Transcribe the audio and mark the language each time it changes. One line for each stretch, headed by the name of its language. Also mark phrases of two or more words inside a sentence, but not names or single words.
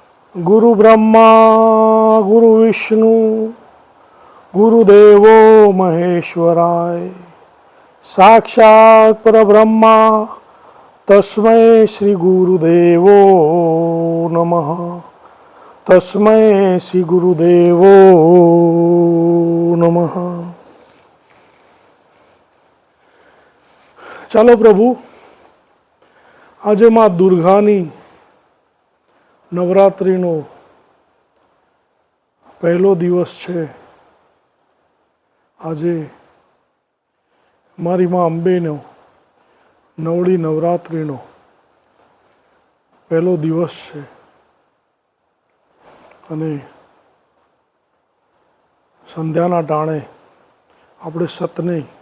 Sanskrit: गुरु ब्रह्मा गुरु विष्णु गुरुदेवो महेश्वराय साक्षात् परब्रह्मा तस्मै श्री गुरुदेवो नमः। तस्मै श्री गुरुदेवो नमः।
Gujarati: ચાલો પ્રભુ, આજે માં દુર્ગાની નવરાત્રિનો પહેલો દિવસ છે. આજે મારી માં અંબેનો નવળી નવરાત્રિનો પહેલો દિવસ છે અને સંધ્યાના ટાણે આપણે સતને